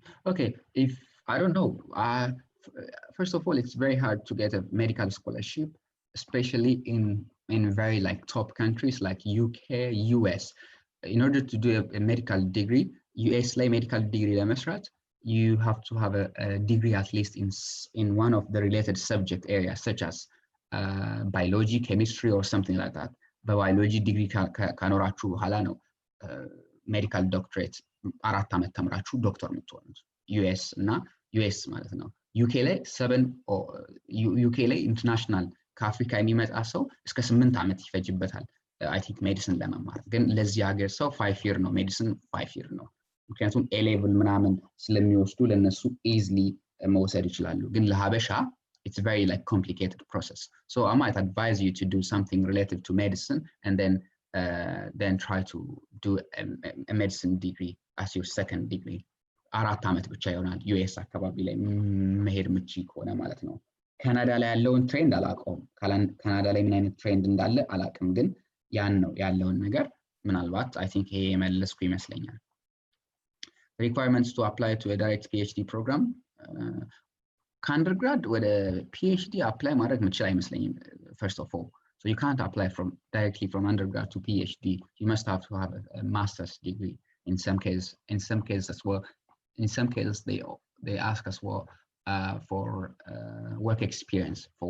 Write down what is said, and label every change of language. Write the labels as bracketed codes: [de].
[en] Okay, if I don't know, first of all, it's very hard to get a medical scholarship, especially in very like top countries like UK, US. In order to do a medical degree, US ላይ medical degree ለመስራት you have to have a degree at least in one of the related subject areas such as biology, chemistry or something like that. [am] በባዮሎጂ ዲግሪ ካኖራችሁ በኋላ ነው ሜዲካል ዶክትሬት 4 ዓመት ተምራችሁ ዶክተር የምትሆኑት ዩኤስ እና ዩኤስ ማለት ነው። ዩኬ ላይ 7 ዩኬ ላይ ኢንተርናሽናል ከአፍሪካ የሚመጣ ሰው እስከ 8 ዓመት ይፈጅበታል አይ ቲንክ ሜዲሲን ለመማር። ግን ለዚህ ሀገር ሰው 5 year ነው ሜዲሲን 5 year ነው። ምክንያቱም ኤ ሌቭል ምናምን ስለሚወስዱ ለነሱ ኢዝሊ መውሰድ ይችላሉ። ግን ለሀበሻ [en] it's very like complicated process. So I might advise you to do something related to medicine and then try to do a medicine degree as your second degree. [am] 4 ዓመት ብቻ ይሆናል ዩኤስ አካባቢ ላይ መሄድ ምቺ ከሆነ ማለት ነው። ካናዳ ላይ ያለውን ትሬንድ አላውቀውም። ካናዳ ላይ ምን አይነት ትሬንድ እንዳለ አላውቅም። ግን ያን ነው ያለውን ነገር ምናልባት [en] I think [am] ይሄ የመለስኩ ይመስለኛል። [en] Requirements to apply to a direct PhD program. [am] ከአንደርግራድ ወደ PhD apply ማድረግ ምችል አይመስለኝም [en] first of all. So you can't apply directly from undergrad to PhD. You must have to have a master's degree in some cases as well. In some cases they ask as well for work experience.